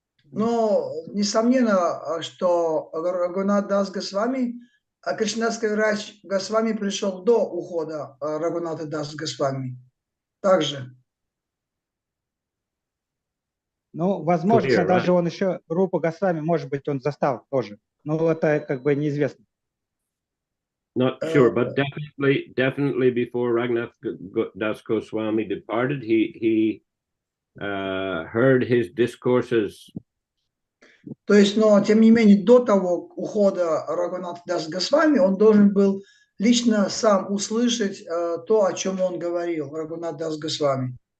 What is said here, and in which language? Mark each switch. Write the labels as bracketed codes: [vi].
[ru] Но несомненно, что Рагунат Дас Госвами, Кришнадас Кавирадж Госвами пришел до ухода Рагуната Дас Госвами. Также. Ну, возможно, даже он еще Рупа Госвами, может быть, он застал тоже. Ну, это как бы неизвестно. [en] Not sure, but definitely before Raghunath Das Goswami departed, he heard his discourses. [ru] То есть, но тем не менее, до того ухода Рагуната Дас Госвами, он должен был лично сам услышать то, о чем он говорил, Рагунат Дас Госвами.